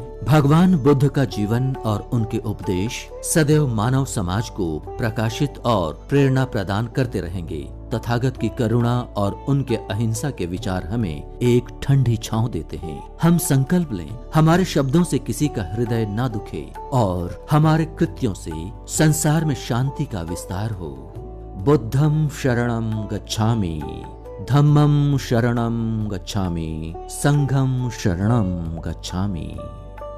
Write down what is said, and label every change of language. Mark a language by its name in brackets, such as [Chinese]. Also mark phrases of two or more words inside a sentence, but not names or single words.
[Hindi] भगवान बुद्ध का जीवन और उनके उपदेश सदैव मानव समाज को प्रकाशित और प्रेरणा प्रदान करते रहेंगे। तथागत की करुणा और उनके अहिंसा के विचार हमें एक ठंडी छांव देते हैं। हम संकल्प लें, हमारे शब्दों से किसी का हृदय ना दुखे और हमारे कृत्यों से संसार में शांति का विस्तार हो। [Pali] बुद्धं शरणं गच्छामि, धम्मं शरणं गच्छामि, संघं शरणं गच्छामि।